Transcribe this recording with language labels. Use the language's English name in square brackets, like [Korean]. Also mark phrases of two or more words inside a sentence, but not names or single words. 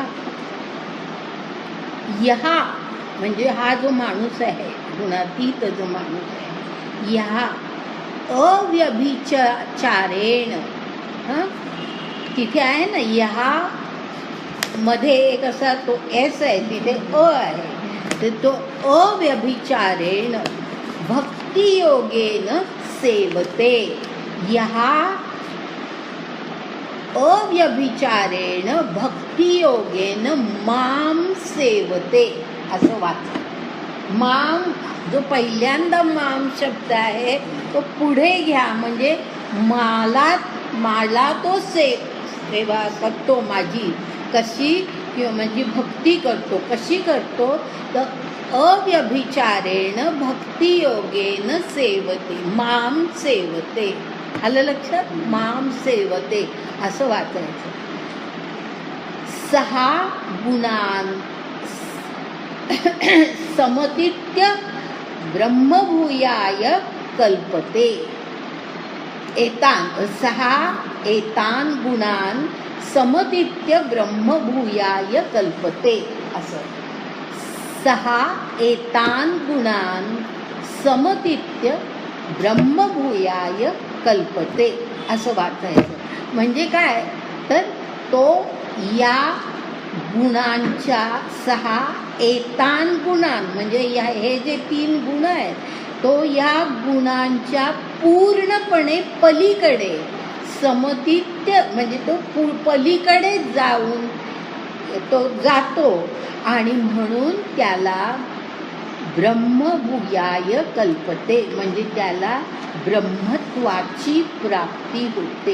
[Marathi] यहा म्हणजे हा जो माणूस आहे, गुणातीत जो माणूस आहे, [Sanskrit] यहा अव्यभिचारेण, [Marathi] तिथे आहे ना यहा मध्ये एक असा तो एस आहे, तिथे अ आहे, तर तो [Sanskrit] अव्यभिचारेण भक्तियोगेन सेवते. यहा अव्यभिचारेण भक्तियोगेन माम सेवते [Marathi] असं वाच. माम जो पहिल्यांदा माम शब्द आहे तो पुढे घ्या, म्हणजे मला तो सेवा करतो, माझी कशी म्हणजे भक्ती करतो. कशी करतो तर [Sanskrit] अव्यभिचारेण भक्तियोगेन सेवते, माम सेवते. [Marathi] आलं लक्षात? [Sanskrit] माम सेवते [Marathi] असं वाचायचं. [Sanskrit] 6 गुणान समतीत्य ब्रह्मभूयाय कल्पते. 6 एतान गुणान समतीत्य ब्रह्मभूयाय कल्पते असं. 6 एतान गुणान समतीत्य ब्रह्मभूयाय कल्पते [Marathi] असं वाचायचं. म्हणजे काय तर तो या गुणांच्या 6 [Sanskrit] एतान गुणान [Marathi] म्हणजे हे जे 3 गुण आहेत तो या गुणांच्या पूर्णपणे पलीकडे, समतीत्य म्हणजे तो पलीकडे जाऊन तो जातो आणि म्हणून त्याला [Sanskrit] ब्रह्मभूयाय कल्पते, [Marathi] म्हणजे त्याला ब्रह्मत्वाची प्राप्ती होते.